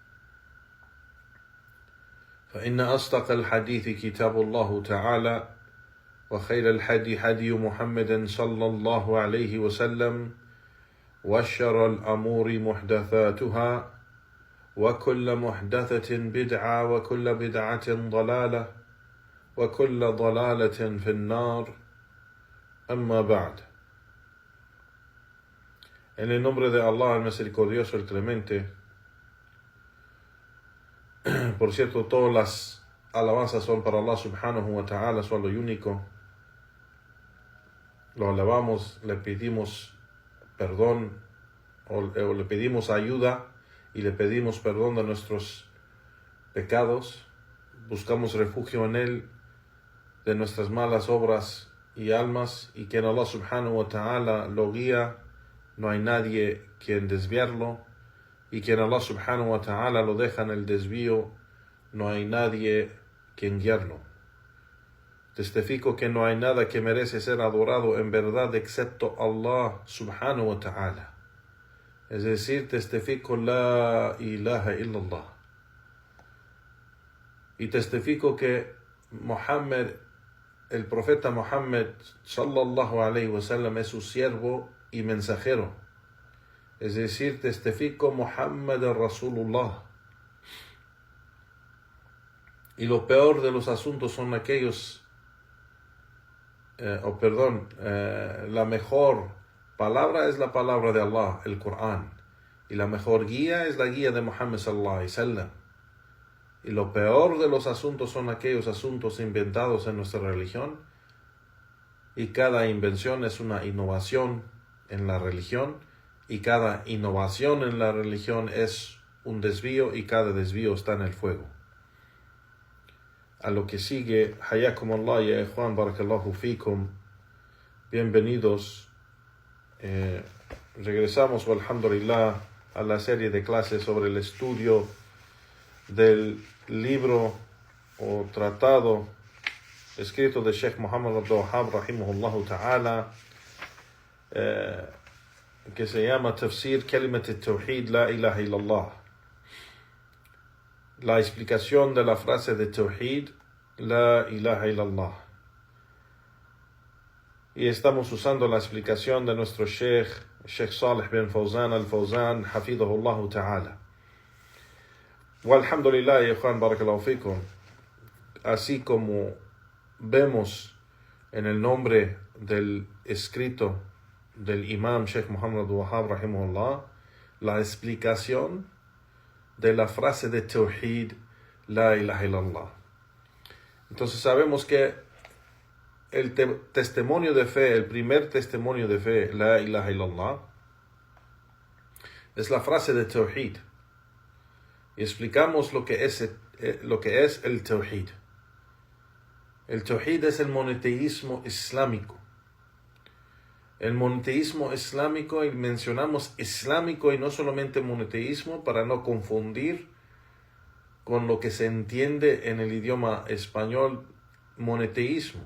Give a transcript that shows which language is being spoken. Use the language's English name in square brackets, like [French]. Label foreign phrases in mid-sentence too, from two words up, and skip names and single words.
[Arabic] فإن أصدق الحديث كتاب الله تعالى، وخير الحدي حدي محمد صلى الله عليه وسلم، وشر الأمور محدثاتها، وكل محدثة بدعة، وكل بدعة ضلالة، وكل ضلالة في النار. أما بعد. [Spanish] En el nombre de Allah, el misericordioso, el clemente. Por cierto, todas las alabanzas son para Allah [Arabic] سبحانه وتعالى, [Spanish] solo y único. Lo alabamos, le pedimos perdón, o le pedimos ayuda y le pedimos perdón de nuestros pecados. Buscamos refugio en Él de nuestras malas obras y almas, y que en Allah [Arabic] سبحانه وتعالى [Spanish] lo guía, no hay nadie quien desviarlo, y quien Allah [Arabic] سبحانه وتعالى [Spanish] lo deja en el desvío, no hay nadie quien guiarlo. Testifico que no hay nada que merece ser adorado en verdad excepto Allah [Arabic] سبحانه وتعالى. [Spanish] Es decir, testifico [Arabic] لا إله إلا الله. [Spanish] Y testifico que Muhammad, el profeta Muhammad [Arabic] صلى الله عليه وسلم, [Spanish] es su siervo y mensajero. Es decir, testifico [Arabic] محمد رسول الله. [Spanish] Y lo peor de los asuntos son aquellos, la mejor palabra es la palabra de Allah, el Corán. Y la mejor guía es la guía de Muhammad [Arabic] صلى الله عليه وسلم. [Spanish] Y lo peor de los asuntos son aquellos asuntos inventados en nuestra religión. Y cada invención es una innovación en la religión. Y cada innovación en la religión es un desvío, y cada desvío está en el fuego. A lo que sigue, [Arabic] حياكم الله يا إخوان، بارك الله فيكم, [Spanish] bienvenidos. Regresamos, alhamdulillah, a la serie de clases sobre el estudio del libro o tratado escrito de Sheikh Muhammad Abdul Wahhab [Arabic] رحمه الله تعالى, [Spanish] que se llama Tafsir Kalimat al-Tawhid la ilaha illallah. La explicación de la frase de Tawhid, [Arabic] لا إله إلا الله. [Spanish] Y estamos usando la explicación de nuestro Sheikh Salih bin Fawzan al-Fawzan, [Arabic] حفظه الله تعالى. والحمد لله، إخوان، بارك الله فيكم. [Spanish] Así como vemos en el nombre del escrito del Imam Sheikh Muhammad Abdul Wahhab rahimahullah, la explicación de la frase de Tawhid, [Arabic] لا إله إلا الله. [Spanish] Entonces sabemos que el testimonio de fe, el primer testimonio de fe, [Arabic] لا إله إلا الله, [Spanish] es la frase de Tawhid. Y explicamos lo que es el Tawhid. El Tawhid es el monoteísmo islámico. El monoteísmo islámico, y mencionamos islámico y no solamente monoteísmo para no confundir con lo que se entiende en el idioma español monoteísmo.